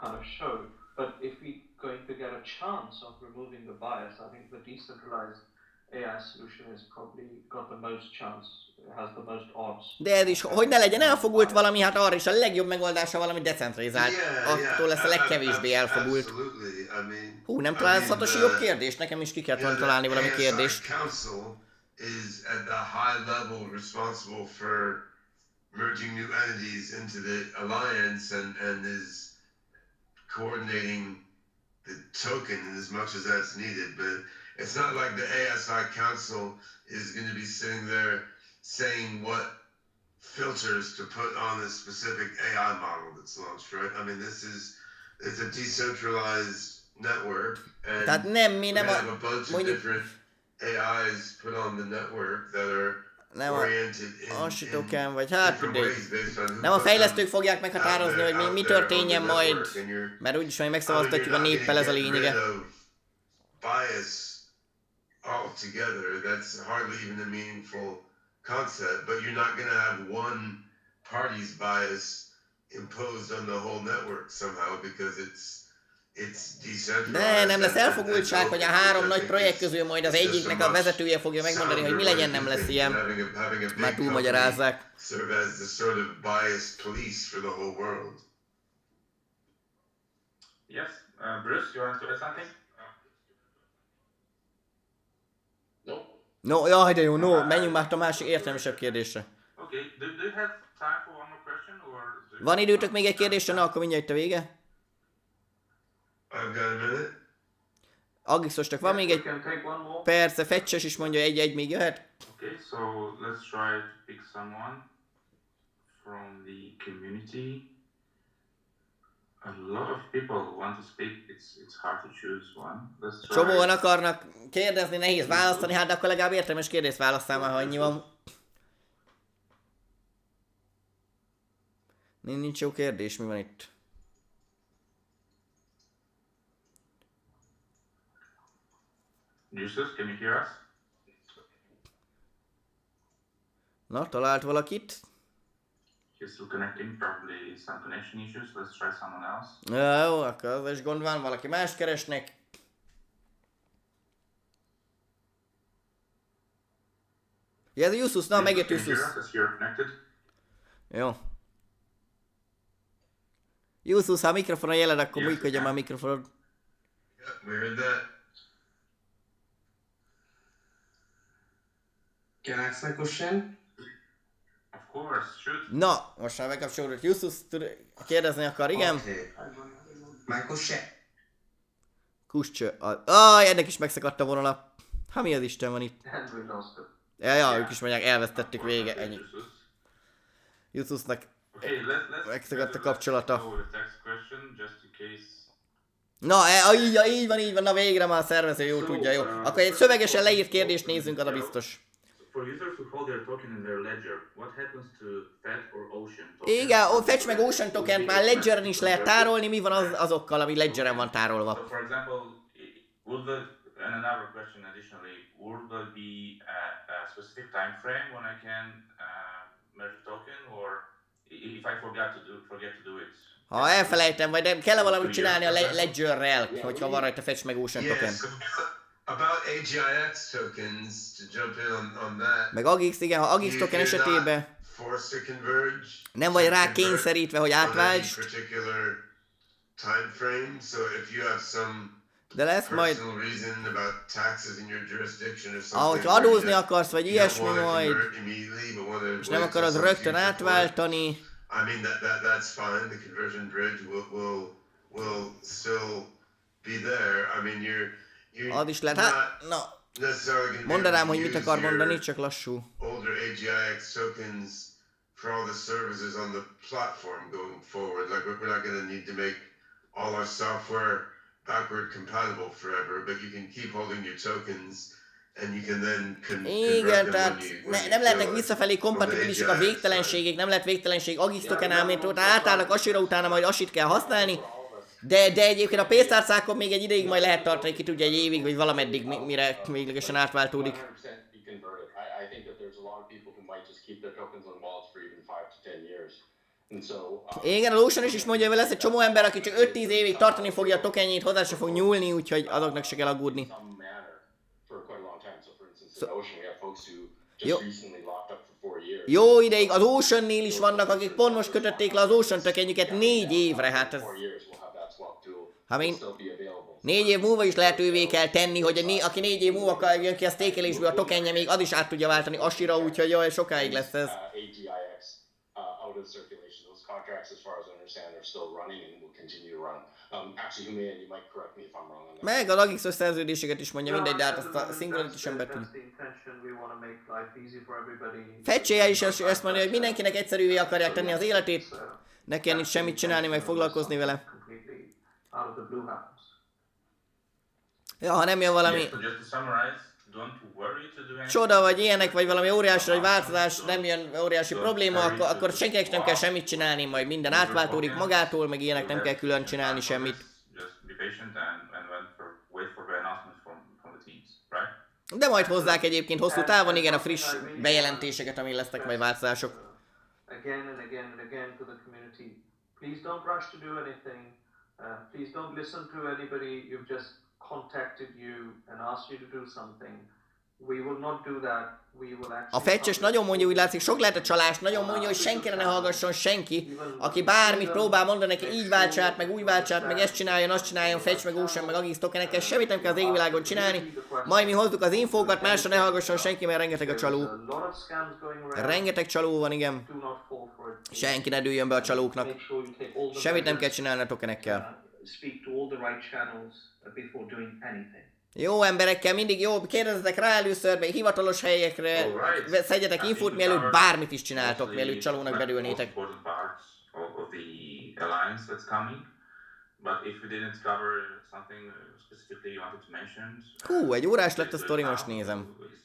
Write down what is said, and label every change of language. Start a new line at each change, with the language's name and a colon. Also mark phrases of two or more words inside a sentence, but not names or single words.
Hungarian: De ez is, hogy ne legyen elfogult valami, hát arra is a legjobb megoldása valami decentralizált. Attól lesz a legkevésbé elfogult. Hú, nem találhatos jobb kérdést? Nekem is ki kellett volna találni valami kérdést.
English: Is at the high level responsible for merging new entities into the alliance and is coordinating the token as much as that's needed, but it's not like the ASI Council is going to be sitting there saying what filters to put on this specific AI model that's launched, right? I mean, it's a decentralized network, and we have a bunch of different AIs put on the network that are oriented in
Hungarian: vagy hát nem a fejlesztők fogják meghatározni, hogy mi történjen majd, mert úgyis majd megszavaztatjuk a néppel, ez a lényege.
English: Bias altogether, that's hardly even a meaningful concept, but you're not going to have one party's bias imposed on the whole network somehow because it's
Hungarian: De nem lesz elfogultság, hogy a három nagy projekt közül majd az egyiknek a vezetője fogja megmondani, hogy mi legyen, nem lesz ilyen. Már túlmagyarázzák.
English: Yes, Bruce, you want to add something? No,
Hungarian: jaj, de jó, menjünk már a másik értelmesebb kérdésre.
English: Okay, do you have time for one more question, or
Hungarian: Van időtök még egy kérdésre? Na, akkor mindjárt itt a vége.
English: I've got a minute.
Hungarian: Agixosnak van még egy
English: We can take one more.
Hungarian: perce, Fetches is mondja egy még jöhet.
English: Okay, so let's try to pick someone from the community. A lot of people want to speak. It's hard to choose one. Let's try.
Hungarian: Csomóan akarnak kérdezni, nehéz választani, hát de akkor legalább értelmes kérdést válasszál már, ha annyi van. Nincs jó kérdés, mi van itt?
English: Justus, can you hear us?
Hungarian: Na, talált valakit?
English: He's still connecting, probably some connection issues. Let's try someone else.
Hungarian: Ja, jó, akkor az is gond van, valaki más keresnek. Ja, ez a Justus, na, megjött
English: Can you hear Justus. us as you're connected?
Hungarian: Jó. Justus, ha a mikrofonon jeled, akkor
English: Yes,
Hungarian: működjön már a mikrofonod.
English: Yep, we heard that. Can I ask my question? Of course, shoot.
Hungarian: Na, most már megkapcsolódott Justus, kérdezni akar, igen?
English: Okay. My question.
Hungarian: Kuscső. Ennek is megszakadt a vonala. Ha mi az Isten van itt?
English: And we lost it.
Hungarian: Ja, ők is mondják, elvesztettük, vége, ennyi. Justus. Justusnak
English: Okay, let's
Hungarian: megszakadt a kapcsolata.
English: go with the text question just in case.
Hungarian: Na, így van, na végre már a szervező jó tudja, jó. Akkor egy szövegesen leírt kérdést nézzünk, az a biztos.
English: For users who hold their token in their ledger, what happens to FET or Ocean token?
Hungarian: Igen, Fetch meg Ocean tokent már Ledgeren is lehet tárolni, mi van azokkal, ami Ledgeren van tárolva?
English: So for example, would the, and another question additionally, would there be a specific time frame when I can merge the token, or if I forget to do it?
Hungarian: Ha elfelejtem, vagy nem, kell valamit csinálni a Ledgerrel, hogyha van rajta Fetch meg Ocean
English: Yeah,
Hungarian: token.
English: so about AGIX tokens, to jump in on that.
Hungarian: Meg AGIX, igen, ha AGIX token esetében
English: Forced to converge.
Hungarian: nem vagy rá
English: to convert
Hungarian: kényszerítve, hogy
English: on any
Hungarian: átválts,
English: particular time frame. So if you have some
Hungarian: de lesz majd,
English: personal reason about taxes in your jurisdiction or something,
Hungarian: ahogy
English: where
Hungarian: adózni
English: you
Hungarian: akarsz, vagy
English: you don't
Hungarian: ilyesmi
English: wanna
Hungarian: majd,
English: convert immediately, but wanna
Hungarian: és nem
English: wait till
Hungarian: akarod
English: some
Hungarian: rögtön
English: future point.
Hungarian: átváltani,
English: I mean that's fine. The conversion bridge will still be there. I mean you're
Hungarian: az is lehet.
English: not
Hungarian: Hát, na,
English: necessarily going to
Hungarian: mondanám, hogy mit akar mondani, csak lassú.
English: older AGIX tokens for all the services on the platform going forward. Like we're not going to need to make all our software backward compatible forever, but you can keep holding your tokens and you can then
Hungarian: Igen,
English: convert them
Hungarian: tehát nem lehetnek visszafelé kompatibilisek a végtelenségig, nem lehet végtelenség AGIX tokenál, mint ott átállnak Asira, utána majd Asit kell használni. De egyébként a pénztárcákon még egy ideig majd lehet tartani, ki tudja, egy évig, vagy valameddig, mire véglegesen átváltódik.
English: 100% be converted. I think that there's a lot of people who might just keep their tokens on wallets for even 5 to 10 years. And so,
Hungarian: Igen, a Ocean is mondja, hogy lesz egy csomó ember, aki csak 5-10 évig tartani fogja a tokenjét, hozzá se fog nyúlni, úgyhogy azoknak se kell aggódni.
English: some manner for quite a long time. So for instance, So- in Ocean we have folks who Yo- just recently locked up for 4 years.
Hungarian: Jó ideig, az Oceannél is vannak, akik pont most kötötték le az Ocean tokenjüket 4 évre, hát ez...
English: 4 years we'll have that swap tool. I mean, Will still be available.
Hungarian: 4 év múlva is lehetővé kell tenni, hogy aki 4 év múlva jön ki a stakelésből a tokenje, még az is át tudja váltani Asira, úgyhogy jaj, sokáig lesz ez.
English: AGIX out of circulation. Those contracts, as far as I understand, are still running and will continue to run. Actually, Humayan, you might correct me if I'm wrong on that.
Hungarian: Meg az AGIX-os szerződéseket is mondja, mindegy, de hát azt a Singularity sem betűn.
English: That's the intention. We want to make life easy for everybody.
Hungarian: Fetchéje is ezt mondja, hogy mindenkinek egyszerűvé akarják tenni az életét, ne kell itt semmit csinálni, meg foglalkozni vele.
English: Completely out of the blue happens.
Hungarian: Ja, ha nem jön valami
English: Yeah, so just to summarize, don't worry to do anything.
Hungarian: csoda, vagy ilyenek, vagy valami óriási vagy változás, nem jön óriási probléma, akkor senkinek nem kell semmit csinálni, majd minden átváltódik magától, meg ilyenek nem kell külön csinálni semmit.
English: Just be patient and wait for the announcement from the teams, right?
Hungarian: De majd hozzák egyébként hosszú távon, igen, a friss bejelentéseket, amin lesznek majd változások.
English: Again and again and again to the community. Please don't rush to do anything. Please don't listen to anybody. You've just contacted you and asked you to do something. We will not do that. We will actually...
Hungarian: A Fetches nagyon mondja, úgy látszik, sok lehet a csalás, nagyon mondja, hogy senkire ne hallgasson senki, aki bármit próbál mondani neki, így váltsát, meg úgy váltsát, meg ezt csináljon, azt csináljon, Fetch, meg Ocean, meg AGIX tokenekkel, semmit nem kell az égvilágon csinálni, majd mi hozzuk az infókat, másra ne hallgasson senki, mert rengeteg a csaló.
English: There's a lot of scams going around.
Hungarian: Rengeteg csaló van, igen.
English: Do not
Hungarian: Senki ne dőljön be a csalóknak.
English: Make sure you take all the
Hungarian: Semmit nem kell
English: measures,
Hungarian: csinálni a tokenekkel.
English: speak to all the right channels before doing anything.
Hungarian: Jó emberekkel mindig jó, kérdezzetek rá először, meg hivatalos helyekre, szedjetek infót, mielőtt bármit is csináltok, mielőtt csalónak bedőlnétek. Hú, egy órás lett a sztori, most nézem.